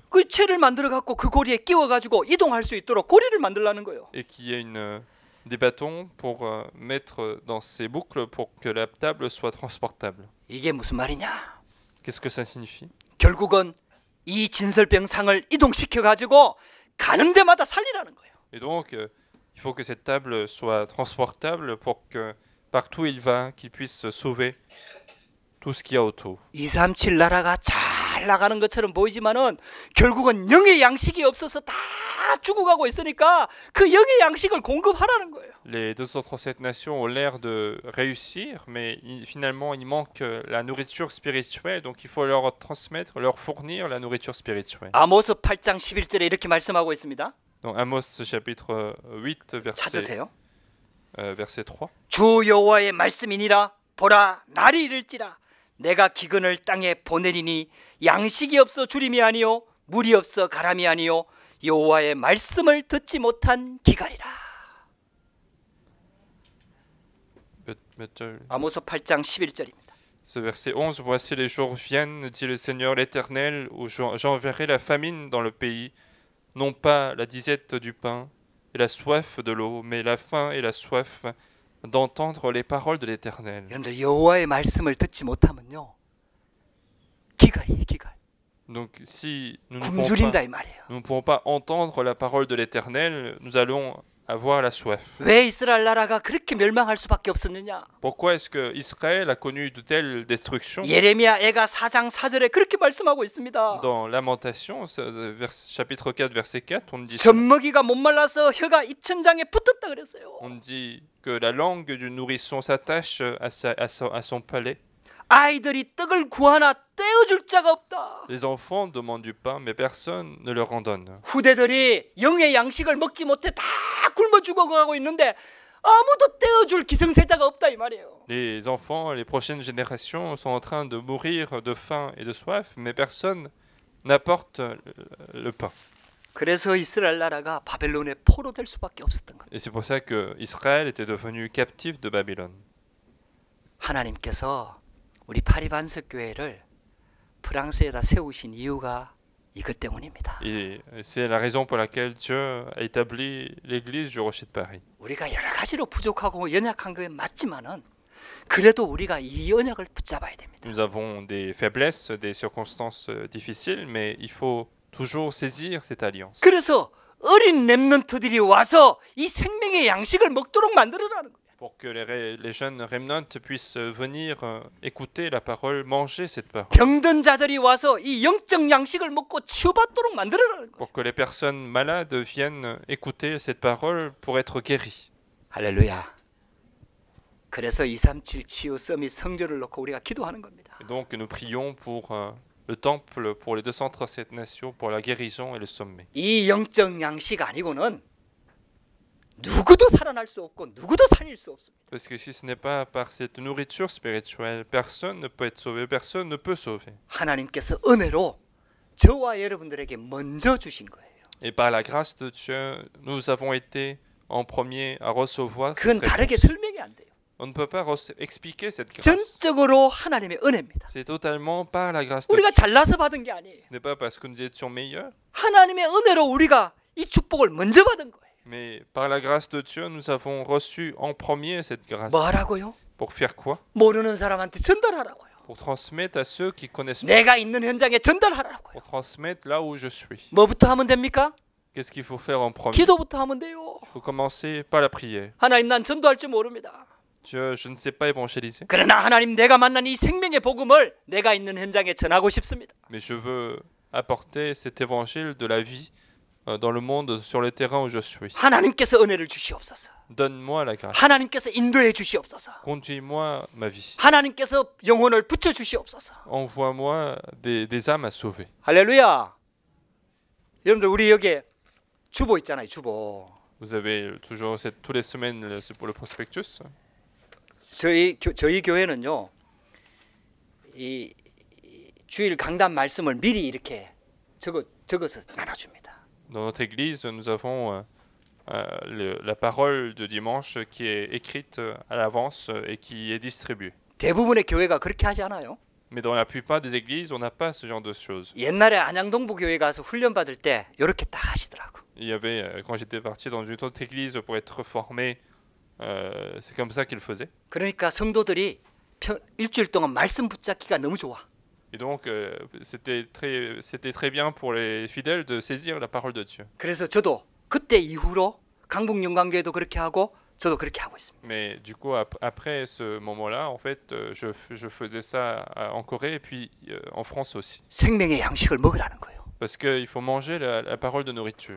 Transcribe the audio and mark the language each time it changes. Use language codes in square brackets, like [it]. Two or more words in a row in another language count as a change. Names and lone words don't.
[ko] 그 채를 만들어 갖고 그 고리에 끼워 가지고 이동할 수 있도록 고리를 만들라는 거예요. [fr] et qu'il y ait des bâtons pour mettre dans ces boucles pour que la table soit transportable. [ko] 이게 무슨 말이냐? [fr] Qu'est-ce que ça signifie? [ko] 결국은 이 진설병상을 이동시켜 가지고 가는 데마다 살리라는 거예요. [fr] Et donc, il faut que cette table soit transportable pour que partout où il va, qu'il puisse sauver tout ce qu'il y a autour. [ko] 237 나라가 잘 나가는 것처럼 보이지만은 결국은 영의 양식이 없어서 다 죽어가고 있으니까 그 영의 양식을 공급하라는 거예요. [fr] Les 237 nations ont l'air de réussir, mais finalement, il manque la nourriture spirituelle, donc il faut leur transmettre, leur fournir la nourriture spirituelle. [ko] 아모스 8장 11절에 이렇게 말씀하고 있습니다. [fr] Donc Amos chapitre 8, [ko] 찾으세요. [fr] verset 3. [ko] 주 여호와의 말씀이니라 보라 날이 이를지라 내가 기근을 땅에 보내리니 양식이 없어 주림이 아니요 물이 없어 가람이 아니요 여호와의 말씀을 듣지 못한 기갈이라. 몇 절? 아모스 8장 11절입니다. [fr] Ce verset 11, voici les jours viennent, dit le Seigneur l'Éternel, où j'enverrai la famine dans le pays, non pas la disette du pain et la soif de l'eau, mais la faim et la soif d'entendre les paroles de l'Éternel. [ko] 여러분들 여호와의 말씀을 듣지 못하면요 기갈이에요 기갈. [fr] Donc si nous [ko] 굶주린다 이 말이에요. [fr] ne pouvons pas entendre la parole de l'Éternel, nous allons avoir la soif. [ko] 왜 이스라엘 나라가 그렇게 멸망할 수밖에 없었느냐? [fr] Pourquoi est-ce que Israël a connu de telles destructions? [ko] 예레미야 애가 4장 4절에 그렇게 말씀하고 있습니다. [fr] Dans Lamentation, chapitre 4, verset 4, on dit [ko] 젖먹이가 못 말라서 혀가 입천장에 붙었다 그랬어요. [fr] On dit que la langue du nourrisson s'attache à son palais. [ko] 아이들이 떡을 구하나 떼어줄 자가 없다. [fr] Les enfants demandent du pain, mais personne ne leur en donne. [ko] 후대들이 영의 양식을 먹지 못해 다 굶어 죽어가고 있는데 아무도 떼어줄 기성세자가 없다 이 말이에요. [fr] Les enfants, les prochaines générations sont en train de mourir de faim et de soif, mais personne n'apporte le pain. [ko] 그래서 이스라엘 나라가 바벨론의 포로 될 수밖에 없었던 겁니다. [fr] Et c'est pour ça que Israël était devenu captif de Babylone. [ko] 하나님께서 우리 파리반석 교회를 프랑스에다 세우신 이유가 이것 때문입니다. [fr] Et c'est la raison pour laquelle Dieu a établi l'église du Rocher de Paris. [ko] 우리가 여러 가지로 부족하고 연약한 건 맞지만은 그래도 우리가 이 언약을 붙잡아야 됩니다. [fr] Nous avons des faiblesses, des circonstances difficiles, mais il faut toujours saisir cette alliance. [ko] 그래서 어린 렘넌트들이 와서 이 생명의 양식을 먹도록 만들어라는 거예요. [fr] Pour que les jeunes remnants puissent venir écouter la parole, manger cette parole. [ko] 병든 자들이 와서 이 영적 양식을 먹고 치유받도록 만들어라는 거예요. [fr] Pour que les personnes malades viennent écouter cette parole pour être guéries. [ko] 할렐루야. 그래서 237 치유 서밋 성전을 놓고 우리가 기도하는 겁니다. [fr] Et donc nous prions pour le temple, pour les 237 nations, pour la guérison et le sommet. [ko] 이 영적 양식 아니고는 누구도 살아날 수 없고 누구도 살릴 수 없습니다. [fr] Parce que si ce n'est pas par cette nourriture spirituelle, personne ne peut être sauvé, personne ne peut sauver. [ko] 하나님께서 은혜로 저와 여러분들에게 먼저 주신 거예요. [fr] Et par la grâce de Dieu, nous avons été en premier à recevoir cette [ko] 그건 다르게 [fr] réponse. [ko] 설명이 안 돼요. [fr] On ne peut pas expliquer cette grâce. [ko] 전적으로 하나님의 은혜입니다. [fr] C'est totalement par la grâce de [ko] 우리가 [fr] Dieu. [ko] 잘나서 받은 게 아니에요. [fr] Ce n'est pas parce que nous étions meilleurs, [ko] 하나님의 은혜로 우리가 이 축복을 먼저 받은 거예요. [fr] mais par la grâce de Dieu, nous avons reçu en premier cette grâce. [ko] 뭐 하라고요? [fr] Pour faire quoi? [ko] 모르는 사람한테 전달하라고요. [fr] Pour transmettre à ceux qui connaissent pas. [ko] 내가 있는 현장에 전달하라고요. [fr] Pour transmettre là où je suis. [ko] 뭐부터 하면 됩니까? [fr] Qu'est-ce qu'il faut faire en premier? [ko] 기도부터 하면 돼요. [fr] Il faut commencer par la prière. [ko] 하나님 난 전도할 줄 모릅니다. [fr] Dieu, je ne sais pas évangéliser, [ko] 그러나 하나님 내가 만난 이 생명의 복음을 내가 있는 현장에 전하고 싶습니다. [fr] mais je veux apporter cet évangile de la vie dans le monde, sur le terrain où je suis. [ko] 하나님께서 은혜를 주시옵소서. [fr] Donne-moi la grâce. [ko] 하나님께서 인도해 주시옵소서. [fr] Conduis-moi ma vie. [ko] 하나님께서 영혼을 붙여 주시옵소서. [fr] Envoie-moi des âmes à sauver. [ko] 할렐루야. 여러분들 우리 여기 주보 있잖아요. 주보. [fr] Vous avez toujours tous les semaines c'est pour le prospectus. [ko] 저희 교회는요. 이 주일 강단 말씀을 미리 이렇게 적어서 나눠줍니다. [fr] Dans notre église, nous avons la parole de dimanche qui est écrite à l'avance et qui est distribuée. [ko] 대부분의 교회가 그렇게 하지 않아요? [fr] Mais dans la plupart des églises, on n'a pas ce genre de choses. [ko] 옛날에 안양동부 교회 가서 훈련 받을 때 이렇게 딱 하시더라고. [fr] Il y avait, quand j'étais parti dans une autre église pour être formé, c'est comme ça qu'ils faisaient. [ko] 그러니까 성도들이 일주일 동안 말씀 붙잡기가 너무 좋아. [fr] Et donc, c'était très bien pour les fidèles de saisir la parole de Dieu. [ko] 그래서 저도 그때 이후로 강북영광교회도 그렇게 하고 저도 그렇게 하고 있습니다. [fr] Mais du coup, après ce moment-là, en fait, je faisais ça en Corée et puis en France aussi. [ko] 생명의 양식을 먹으라는 거예요. [fr] Parce qu'il faut manger la parole de nourriture.